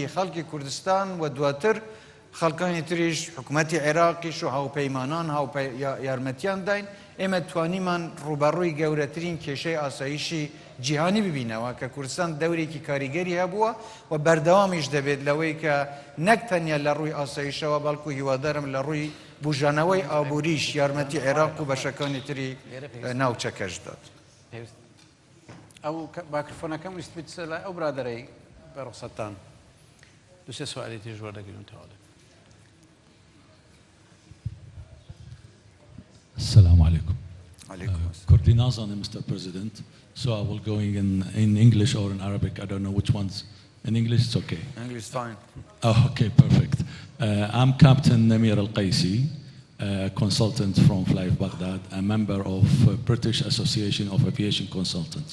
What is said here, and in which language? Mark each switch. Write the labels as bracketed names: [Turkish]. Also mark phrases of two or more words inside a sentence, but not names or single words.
[Central Kurdish] خەڵکی کوردستان و دواتر خەڵکانی تریش حکوومەتی عێراقیش و هاوپەیمانان یارمەتیان داین ئێمە توانیمان ڕوبەڕووی گەورەترین کێشەی ئاسایشی جیهانی ببینەوە کە کوردستان دەورێکی کاریگەری هەبووە و بەردەوامیش دەبێت لەوەی کە نەک تەنیا لە ڕووی ئاسایشەوە بەڵکو هیوادارم لە ڕووی بژانەوەی ئابووریش یارمەتی عێراق و بەشەکانی تری ناوچەکەش دات. ئەو باکرفۆنەکەم ویست بێت لە ئەو برادەرەی بە ڕوخسەتان دوسێ سوالی تری ژوەر دەگرن تەواو. [Arabic] السلام عليكم. Alaikum. [English] Mr. President. So I will go in English or in Arabic. I don't know which ones. In English, it's okay. English is fine. Oh, okay, perfect. I'm Captain Namir Al-Qaisi, consultant from Flight Baghdad, a member of British Association of Aviation Consultants.